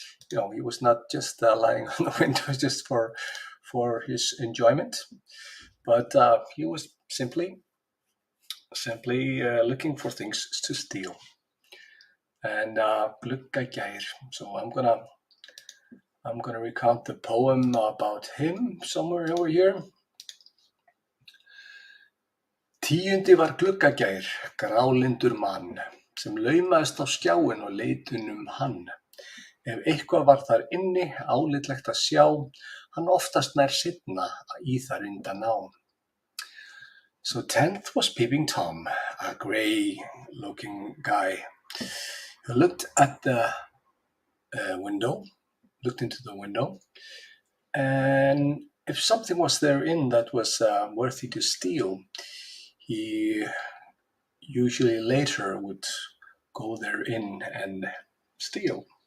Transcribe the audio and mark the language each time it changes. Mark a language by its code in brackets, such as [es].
[en] He was not just lying on the windows just for his enjoyment, but he was simply looking for things to steal. And Gluggagægir. So I'm gonna recount the poem about him somewhere over here. [is] Tíundi var Gluggagægir, grályndur mann, sem laumaðist á skjáinn og leit hann. Ef eitthvað var þar inni, álitlegt að sjá, hann oftast nær seinna í það reynda ná. [en] So 10th was Peeping Tom, a grey-looking guy who looked at the window, looked into the window, and if something was therein that was worthy to steal, he usually later would go therein and steal.